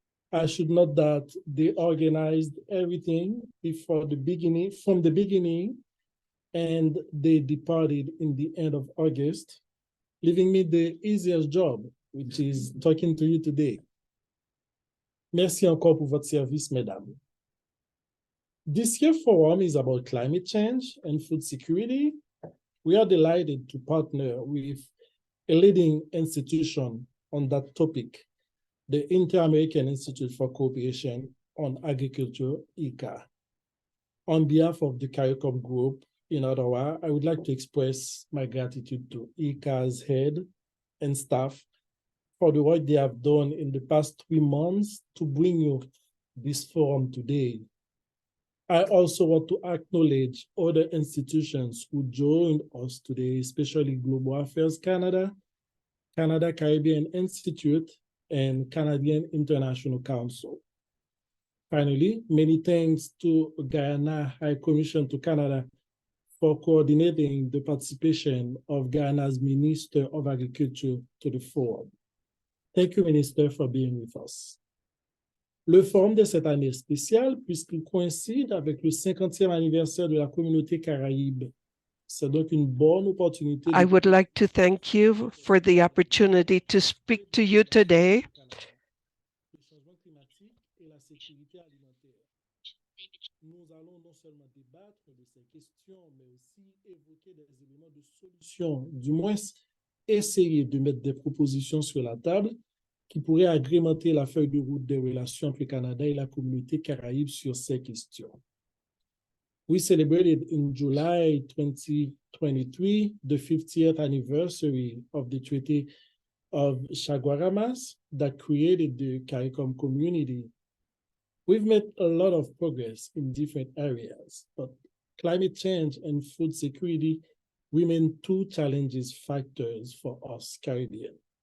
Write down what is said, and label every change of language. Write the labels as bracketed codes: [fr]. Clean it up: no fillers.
[en] I should note that they organized everything from the beginning, and they departed in the end of August, leaving me the easiest job, which is talking to you today. [fr] Merci encore pour votre service, mesdames. [en] This year's forum is about climate change and food security. We are delighted to partner with a leading institution on that topic, the Inter-American Institute for Cooperation on Agriculture, IICA. On behalf of the CARICOM group in Ottawa, I would like to express my gratitude to IICA's head and staff for the work they have done in the past 3 months to bring you this forum today. I also want to acknowledge other institutions who joined us today, especially Global Affairs Canada, Canada Caribbean Institute, and Canadian International Council. Finally, many thanks to Guyana High Commission to Canada for coordinating the participation of Guyana's Minister of Agriculture to the forum. Thank you, Minister, for being with us. [fr] Le forum de cette année est spécial puisqu'il coïncide avec le 50e anniversaire de la communauté Caraïbe. C'est donc une bonne opportunité. [en] I would like to thank you for the opportunity to speak to you today. [fr] Le changement climatique et la sécurité alimentaire. Nous allons non seulement débattre de ces questions, mais aussi évoquer des éléments de solution, du moins essayer de mettre des propositions sur la table qui pourraient agrémenter la feuille de route des relations entre le Canada et la communauté Caraïbe sur ces questions. [en] We celebrated in July 2023 the 50th anniversary of the Treaty of Chaguaramas that created the CARICOM community. We've made a lot of progress in different areas, but climate change and food security remain two challenges factors for us Caribbean.